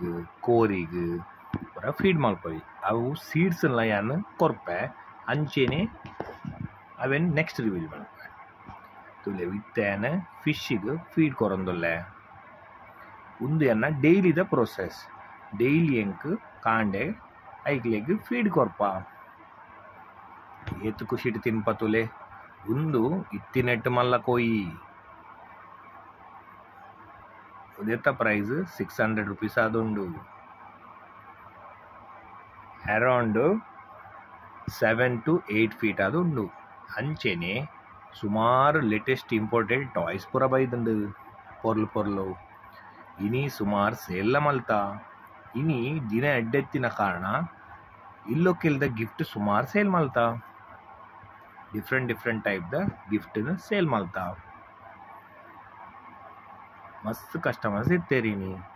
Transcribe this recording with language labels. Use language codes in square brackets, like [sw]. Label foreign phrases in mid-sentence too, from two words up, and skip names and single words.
[tcy] ಕೋರಿಗ್ ಪೂರ ಫೀಡ್ ಮಲ್ಪೊಲಿ ಅವು ಸೀಡ್ಸ್ನ ಯಾನ್ ಕೊರ್ಪೆ ಅಂಚೆನೆ ಅವೆನ್ [en] next reveal [tcy] ಮಲ್ಪೆ ತುಲೆ ವಿತ್ತೇನ ಫಿಶ್ಗೆ ಫೀಡ್ ಕೊರೊಂದುಲ್ಲೆ ಉಂದು ಎನ್ನ ಡೈಲಿದ ಪ್ರೋಸೆಸ್ ಡೈಲಿ ಎಂಕ್ ಕಾಂಡೆ ಐಕ್ಲೆಗ್ ಫೀಡ್ ಕೊರ್ಪ ಏತ್ ಖುಷಿಟ್ ತಿನ್ಪ ತುಲೆ ಉಂದು ಇತ್ತಿನೆಟ್ಟು ಮಲ್ಲ ಕೊಯ್ಯಿ ಉದೆತ್ತ ಪ್ರೈಸ್ 600 rupees ಆದುಂಡು [en] around 7 to 8 feet [tcy] ಆದುಂಡು ಅಂಚೆನೆ ಸುಮಾರು [en] latest imported toys [tcy] ಪೂರ ಬೈದುಂಡು ಪೊರ್ಲು ಇನಿ ಸುಮಾರು ಸೇಲ್ಲ ಮಲ್ತ ಇನಿ ದಿನ ಎಡ್ಡೆತ್ತಿನ ಕಾರಣ ಇಲ್ಲೊಕ್ಕೆಲ್ದ ಗಿಫ್ಟ್ ಸುಮಾರು ಸೇಲ್ ಮಲ್ತ [en] different type [tcy] ದ ಗಿಫ್ಟ್ ಸೇಲ್ ಮಲ್ತ ಮಸ್ತ್ ಕಸ್ಟಮರ್ಸ್ ಇತ್ತೇರಿನಿ